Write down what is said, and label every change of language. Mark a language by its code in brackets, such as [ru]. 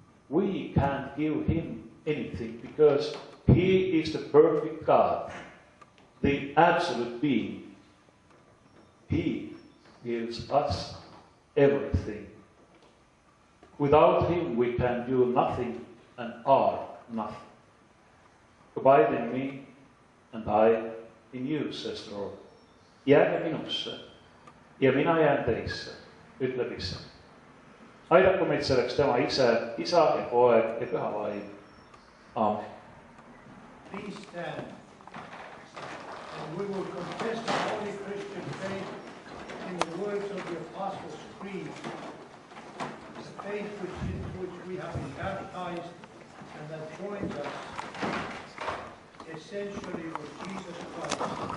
[en] We can't give Him anything because He is the perfect God, the absolute being. He gives us everything. Without Him we can do nothing and are nothing. Abide in me and I in you, says the Lord. [et] Jääge minusse ja mina jään teisse, ütleb issand. Aidaku meid selleks tema ise, isa ja poeg ja püha vaim. Aamen. [en] Please stand, and we will confess the holy Christian faith in the words of the Apostles' Creed, the faith into which we have been baptized and that joins us essentially with Jesus Christ.